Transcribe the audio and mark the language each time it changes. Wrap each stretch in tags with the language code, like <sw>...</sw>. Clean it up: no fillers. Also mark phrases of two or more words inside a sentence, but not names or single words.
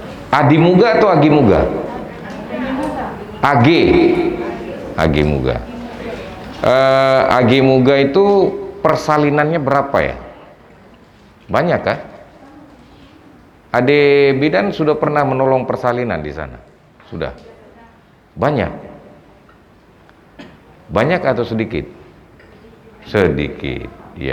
<id>Adi Muga atau Agi Muga? Agi Muga. Agi Muga itu persalinannya berapa ya? Banyak kah? Ade Bidan sudah pernah menolong persalinan di sana? Sudah? Banyak? Banyak atau sedikit? Sedikit, ya.</id>